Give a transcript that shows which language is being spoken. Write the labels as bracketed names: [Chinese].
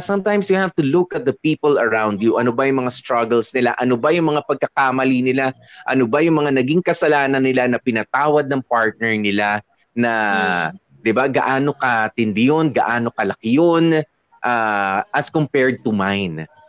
[English] Sometimes you have to look at the people around you. [Filipino] Ano ba yung mga struggles nila? Ano ba yung mga pagkakamali nila? Ano ba yung mga naging kasalanan nila na pinatawad ng partner nila na 'di ba? Gaano katindi yun, gaano kalaki yun [English] as compared to mine.